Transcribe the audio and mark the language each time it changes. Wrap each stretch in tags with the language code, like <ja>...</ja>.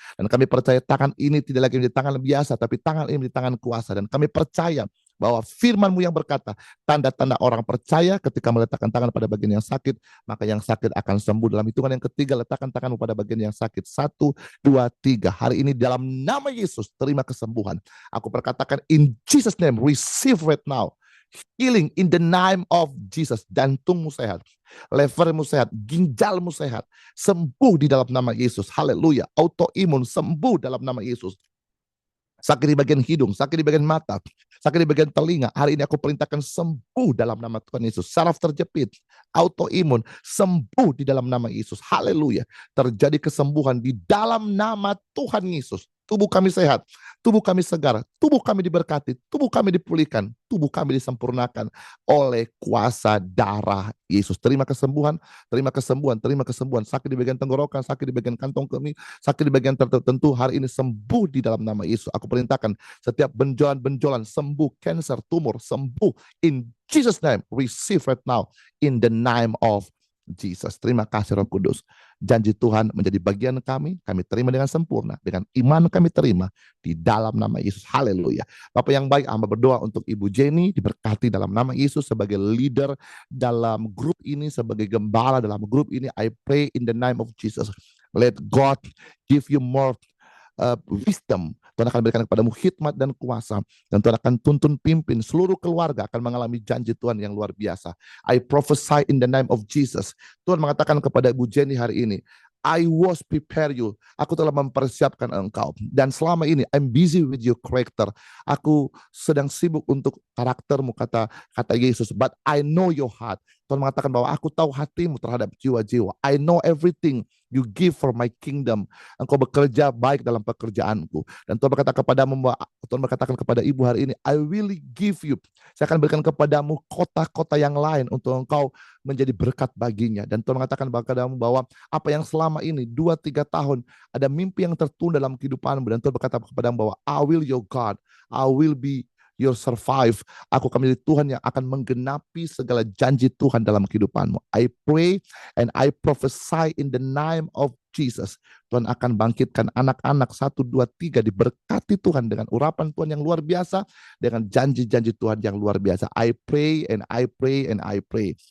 <id>Dan kami percaya tangan ini tidak lagi menjadi tangan biasa, tapi tangan ini menjadi tangan kuasa. Dan kami percaya bahwa firman-Mu yang berkata, tanda-tanda orang percaya ketika meletakkan tangan pada bagian yang sakit, maka yang sakit akan sembuh. Dalam hitungan yang ketiga, letakkan tanganmu pada bagian yang sakit. 1, 2, 3. Hari ini dalam nama Yesus, terima kesembuhan. Aku perkatakan</id> <en>in Jesus name, receive right now. Healing in the name of Jesus.</en> <id>Jantungmu sehat, levermu sehat, ginjalmu sehat, sembuh di dalam nama Yesus. Haleluya. Autoimun sembuh dalam nama Yesus. Sakit di bagian hidung, sakit di bagian mata, sakit di bagian telinga, hari ini aku perintahkan sembuh dalam nama Tuhan Yesus. Saraf terjepit, autoimun, sembuh di dalam nama Yesus. Haleluya. Terjadi kesembuhan di dalam nama Tuhan Yesus. Tubuh kami sehat, tubuh kami segar, tubuh kami diberkati, tubuh kami dipulihkan, tubuh kami disempurnakan oleh kuasa darah Yesus. Terima kesembuhan, terima kesembuhan, terima kesembuhan. Sakit di bagian tenggorokan, sakit di bagian kantong kemih, sakit di bagian tertentu, hari ini sembuh di dalam nama Yesus. Aku perintahkan setiap benjolan-benjolan sembuh, cancer, tumor, sembuh.</id> <en>In Jesus' name, receive right now in the name of Jesus.</en> <id>Terima kasih Roh Kudus. Janji Tuhan menjadi bagian kami terima dengan sempurna. Dengan iman kami terima di dalam nama Yesus. Haleluya. Bapak yang baik, hamba berdoa untuk Ibu Jenny, diberkati dalam nama Yesus sebagai leader dalam grup ini, sebagai gembala dalam grup ini.</id> <en>I pray in the name of Jesus. Let God give you more wisdom.</en> <id>Tuhan akan berikan kepadamu hikmat dan kuasa, dan Tuhan akan tuntun pimpin seluruh keluarga akan mengalami janji Tuhan yang luar biasa.</id> <en>I prophesy in the name of Jesus.</en> <id>Tuhan mengatakan kepada Ibu Jenny hari ini,</id> <en>I was prepare you.</en> <id>Aku telah mempersiapkan engkau. Dan selama ini</id> <en>I'm busy with your character.</en> <id>Aku sedang sibuk untuk karaktermu, kata Yesus.</id> <en>But I know your heart.</en> <id>Tuhan mengatakan bahwa aku tahu hatimu terhadap jiwa-jiwa.</id> <en>I know everything you give for my kingdom.</en> <id>Engkau bekerja baik dalam pekerjaanku. Dan Tuhan berkata kepadamu, Tuhan berkatakan kepada ibu hari ini,</id> <en>I will give you.</en> <id>Saya akan berikan kepadamu kota-kota yang lain untuk engkau menjadi berkat baginya. Dan Tuhan mengatakan kepadamu bahwa apa yang selama ini 2-3 tahun ada mimpi yang tertunda dalam kehidupanmu, dan Tuhan berkata kepadamu bahwa</id> <en>I will your God, I will be your survive.</en> <id>Aku akan menjadi Tuhan yang akan menggenapi segala janji Tuhan dalam kehidupanmu.</id> <en>I pray and I prophesy in the name of Jesus.</en> <id>Tuhan akan bangkitkan anak-anak 1, 2, 3 diberkati Tuhan dengan urapan Tuhan yang luar biasa, dengan janji-janji Tuhan yang luar biasa.</id> <en>I pray and I pray and I pray.</en>